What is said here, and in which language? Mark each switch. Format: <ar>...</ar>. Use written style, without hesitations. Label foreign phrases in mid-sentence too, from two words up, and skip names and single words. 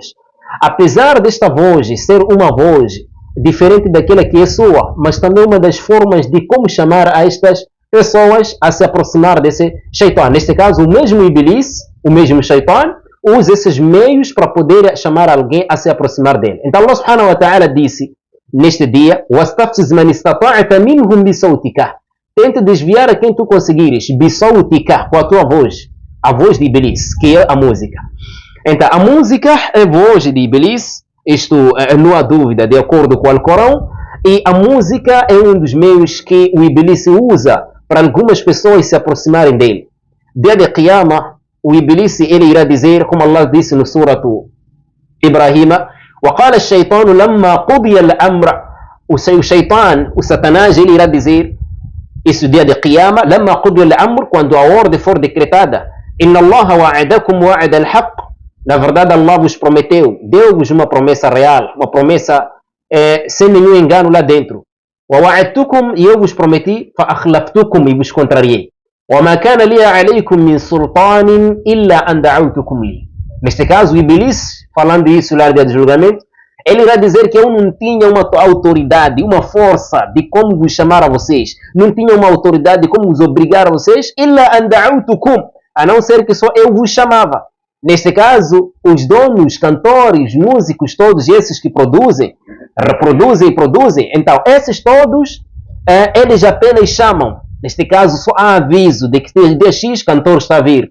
<pt>Apesar desta voz ser uma voz diferente daquela que é sua, mas também uma das formas de como chamar a estas pessoas a se aproximar desse shaitan. Neste caso, o mesmo Iblis, o mesmo shaitan, usa esses meios para poder chamar alguém a se aproximar dele. Então Allah</pt> <ar>سبحانه وتعالى</ar> <pt>disse neste dia:</pt> <ar>"وَاسْتَفْزِزْ مَنِ اسْتَطَعْتَ مِنْهُمْ بِصَوْتِكَ."</ar> <pt>Tente desviar a quem tu conseguires,</pt> <ar>بصوتك,</ar> <pt>com a tua voz, a voz de Iblis, que é a música. Então, a música é a voz de Iblis, isto não há dúvida, de acordo com o Alcorão, e a música é um dos meios que o Iblis usa para algumas pessoas se aproximarem dele. Dia de Qiyamah, o Iblis ele irá dizer, como Allah disse no suratu Ibrahim:</pt> <ar>"وقال الشيطان لما قضي الأمر."</ar> <pt>O shaitan, o Satanás, ele irá dizer isso dia de Qiyamah:</pt> <ar>"لما قضي الأمر",</ar> <pt>quando a ordem for decretada:</pt> <ar>"إن الله وعدكم وعد الحق."</ar> <pt>Na verdade, Allah vos prometeu, deu-vos uma promessa real, uma promessa sem nenhum engano lá dentro. وَوَعَدْتُكُمْ, e eu vos prometi, فَأَخْلَفْتُكُمْ, e vos contrariei.</pt> <ar>وَمَا كَانَ لِي عَلَيْكُمْ مِنْ سُلْطَانٍ إِلَّا أَنْ دَعَوْتُكُمْ لِي.</ar> <pt>Neste caso, o Iblis, falando isso lá no dia do julgamento, ele irá dizer que eu não tinha uma autoridade, uma força de como vos chamar a vocês. Não tinha uma autoridade de como vos obrigar a vocês,</pt> <ar>إِلَّا أَنْ دَعَوْتُكُمْ,</ar> <pt>a não ser que só eu vos chamava. Neste caso, os donos, cantores, músicos, todos esses que produzem, reproduzem e produzem, então esses todos, eles apenas chamam. Neste caso, só há aviso de que dia X cantor está a vir.</pt>